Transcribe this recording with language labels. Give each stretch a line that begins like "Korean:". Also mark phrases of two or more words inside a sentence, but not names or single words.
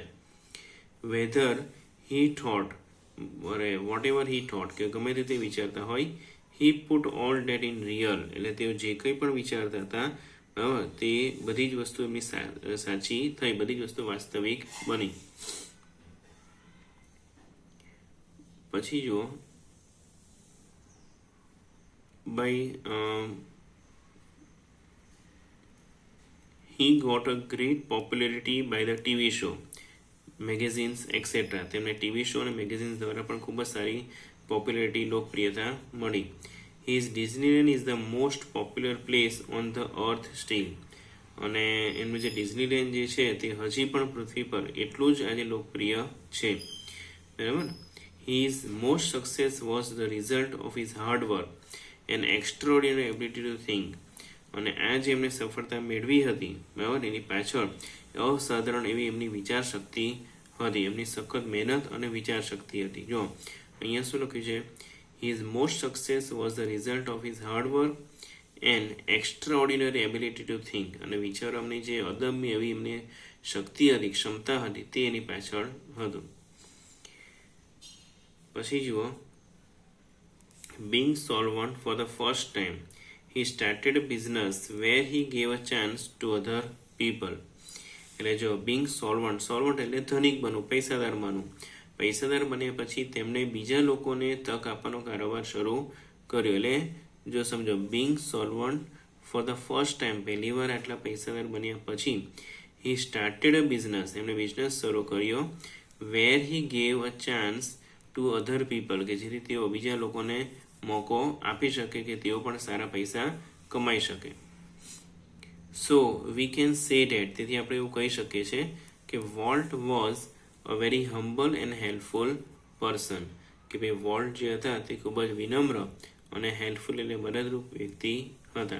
English: whether he thought, whatever he thought,
Gujarati: કે ગમે તે વિચારતા હોય,
English: he put all that in real,
Gujarati: એટલે તેઓ જે કંઈ પણ વિચારતા હતા તે બધી જ વસ્તુ એમની સાચી થઈ, બધી જ વસ્તુ વાસ્તવિક બની. પછી જુઓ,
English: he got a great popularity by the TV show, magazines, etc.
Gujarati: તેમને
English: TV show
Gujarati: અને મેગેઝિન્સ દ્વારા પણ ખૂબ જ સારી પોપ્યુલારિટી, લોકપ્રિયતા મળી.
English: His Disneyland is the most popular place on the earth still.
Gujarati: અને એમનું જે ડિઝનીલેન્ડ જે છે તે હજી પણ પૃથ્વી પર એટલું જ આજે લોકપ્રિય છે, બરાબર.
English: His most success was the result of his hard work and extraordinary ability to think.
Gujarati: અને આ જે એમને સફળતા મેળવી હતી, બરાબર, એની પાછળ અસાધારણ એવી એમની વિચાર શક્તિ હતી, એમની સખત મહેનત અને વિચાર શક્તિ હતી. જો અહીંયા શું લખ્યું છે?
English: His most success was the result of his hard work and extraordinary ability to think.
Gujarati: અને વિચારવાની જે અદમ્ય એવી એમની શક્તિ હતી, ક્ષમતા હતી, તે એની પાછળ હતું. પછી જુઓ,
English: being solvent for the first time, he started a business where he gave a chance to other people.
Gujarati: એટલે જો
English: being solvent,
Gujarati: solvent એટલે ધનિક બનવું, પૈસાદાર બનવું. પૈસાદાર બન્યા પછી તેમણે બીજા લોકોને તક આપવાનો કારોબાર શરૂ કર્યો. એટલે જો સમજો,
English: being solvent for the first time,
Gujarati: પહેલી વાર આટલા પૈસાદાર બન્યા પછી
English: he started a business,
Gujarati: એમણે બિઝનેસ શરૂ કર્યો,
English: where he gave a chance to other people,
Gujarati: કે જેથી તેઓ બીજા લોકોને મોકો આપી શકે કે તેઓ પણ સારા પૈસા કમાઈ શકે.
English: so we can say that,
Gujarati: તેથી આપણે એવું કહી શકીએ છીએ કે
English: Walt was a very humble and helpful person,
Gujarati: કે ભાઈ વોલ્ટ જે હતા તે ખૂબ જ વિનમ્ર અને હેલ્પફુલ એટલે મદદરૂપ વ્યક્તિ હતા.